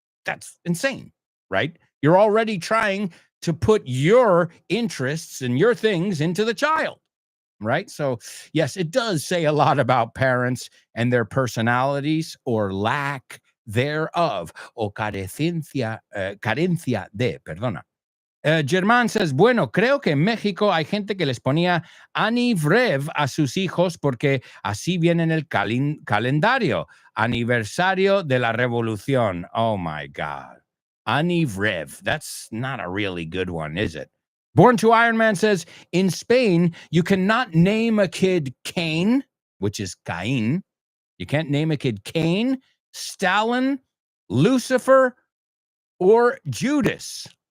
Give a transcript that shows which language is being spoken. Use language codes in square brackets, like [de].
[en] That's insane, right? You're already trying to put your interests and your things into the child, right? So, yes, it does say a lot about parents and their personalities or lack thereof, [es] o carencia de, perdona. Germán says, bueno, creo que en México hay gente que les ponía Anivrev a sus hijos porque así viene en el calendario. Aniversario de la Revolución. [en] Oh, my God. Anivrev. That's not a really good one, is it? Born to Iron Man says, in Spain, you cannot name a kid Cain, which is Cain. You can't name a kid Cain, Stalin, Lucifer, or Judas.